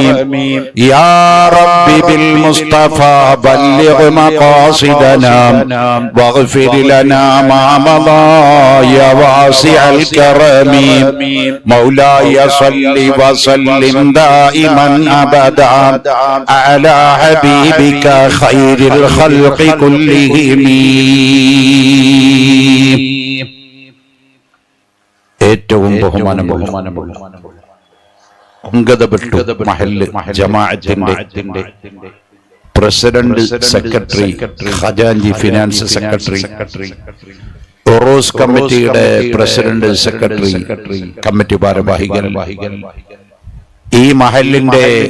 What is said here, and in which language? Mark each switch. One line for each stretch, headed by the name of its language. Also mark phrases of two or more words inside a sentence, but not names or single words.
Arabic: يا رب بالمصطفى بلغ مقاصدنا واغفر لنا ما مضى يا واسع الكرم. مولاي صل وسلم دائما أبدا على حبيبك خير الخلق كلهم.
Malayalam: ഏറ്റവും ബഹുമാനമുള്ള അംഗദബട്ടു മഹല്ല് ജമാഅത്തിന്റെ പ്രസിഡന്റ്, സെക്രട്ടറി, ഖജാൻജി ഫിനാൻസ് സെക്രട്ടറി, ഉറൂസ് കമ്മിറ്റിയുടെ പ്രസിഡന്റ്, സെക്രട്ടറി, കമ്മിറ്റി ഭാരവാഹികൾ, ഈ മഹല്ലിന്റെ